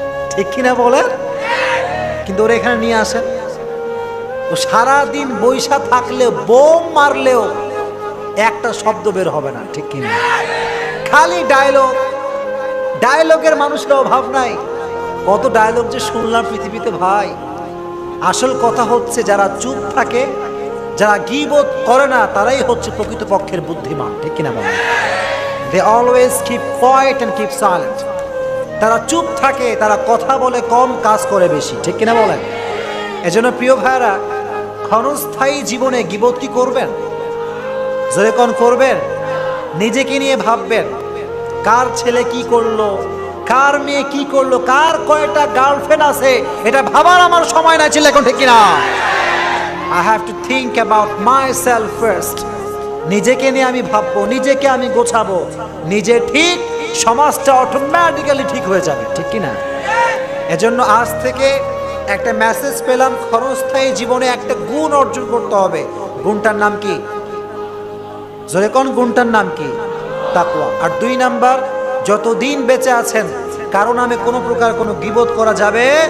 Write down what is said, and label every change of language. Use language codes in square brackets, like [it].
[bn] ঠিক কিনা বলেন? কিন্তু ওরা এখানে নিয়ে আসেন, ও সারাদিন বৈশা থাকলেও, বোম মারলেও একটা শব্দ বের হবে না, ঠিক কিনা? খালি ডায়লগ, ডায়লগের মানুষের অভাব নাই। কত ডায়লগ যে শুনলাম পৃথিবীতে ভাই। আসল কথা হচ্ছে যারা চুপ থাকে, যারা গীবত করে না, তারাই হচ্ছে প্রকৃতপক্ষের বুদ্ধিমান, ঠিক কিনা বলেন? [en] They always keep quiet and keep silent. [bn] তারা চুপ থাকে, তারা কথা বলে কম, কাজ করে বেশি, ঠিক কিনা বলেন? এজন্য প্রিয় ভাইরা, ক্ষণস্থায়ী জীবনে গীবত কি করবেন? জোরে কোন করবেন? নিজেকে নিয়ে ভাববেন, কার ছেলে কি করলো, কার মেয়ে কি করলো, কার কয়টা গার্লফ্রেন্ড আছে, এটা ভাবার আমার সময় নাই, ছিল এখন, ঠিক কিনা? [en] I have to think about myself first. [bn] নিজেকে নিয়ে আমি ভাববো, নিজেকে আমি গোছাবো। নিজে ঠিক, সমাজটা অটোমেটিক্যালি ঠিক হয়ে যাবে, ঠিক কিনা? এজন্য আজ থেকে একটা মেসেজ পেলাম, ক্ষণস্থায়ী জীবনে একটা গুণ অর্জন করতে হবে। গুণটার নাম কি? জোরে কোন গুণটার নাম কি? তাকওয়া। আর 2 নাম্বার, যতদিন বেঁচে আছেন কারণ আমি কোনো প্রকার কোনো গীবত করা যাবে।